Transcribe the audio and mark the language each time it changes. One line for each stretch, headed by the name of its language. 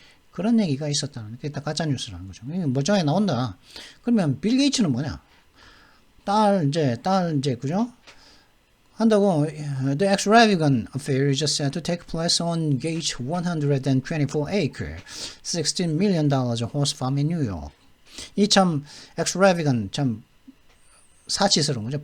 Korean: 그런 얘기가 있었다는 게 다 가짜 뉴스라는 거죠. 멀쩡하게 나온다. 그러면 빌 게이츠는 뭐냐? 딸 이제 그죠? 한다고.
English: The extravagant affair is just set to take place on Gates 124-acre, $16 million horse farm in New York.
Korean: 이 참 extravagant, 참 사치스러운 거죠.